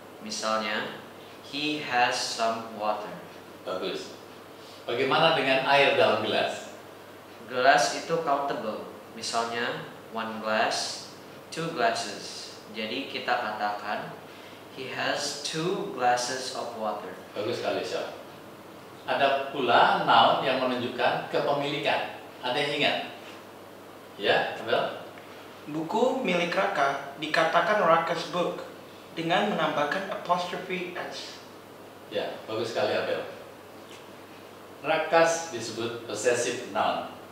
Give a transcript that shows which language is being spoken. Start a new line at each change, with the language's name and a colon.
Indonesian: Misalnya,
English: he has some water.
Indonesian: Bagus. Bagaimana dengan air dalam gelas? Gelas itu countable. Misalnya,
English: one glass, two glasses.
Indonesian: Jadi kita katakan
English: he has two glasses of water.
Indonesian: Bagus sekali, Sean. Ada pula noun yang menunjukkan kepemilikan. Ada yang ingat? Ya, Abel? Buku milik Raka dikatakan
English: Raka's book
Indonesian: dengan menambahkan apostrophe s. Ya, bagus sekali, Abel. Rakas disebut possessive noun.